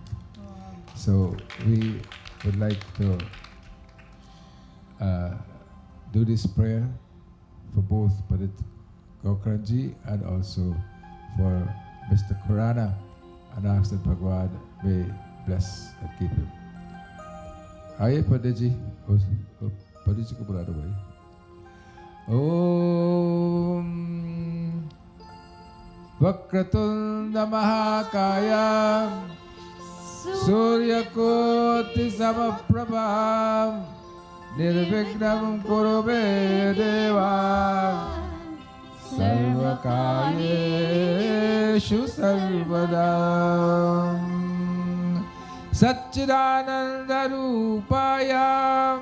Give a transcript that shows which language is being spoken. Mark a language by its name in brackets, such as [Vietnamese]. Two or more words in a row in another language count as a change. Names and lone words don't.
[English] So we would like to do this prayer for both Pandit Gokaranji and also for Mr. Khurana, and ask that Bhagwan may bless and keep him. [Hindi] ऐ, पंडितजी। पंडितजी को बुला भाई. [Sanskrit] ॐ वक्रतुण्ड महाकाय सूर्यकोटि समप्रभ निर्विघ्नं कुरु मे देव सर्वकार्येषु सर्वदा सच्चिदानन्द रूपाय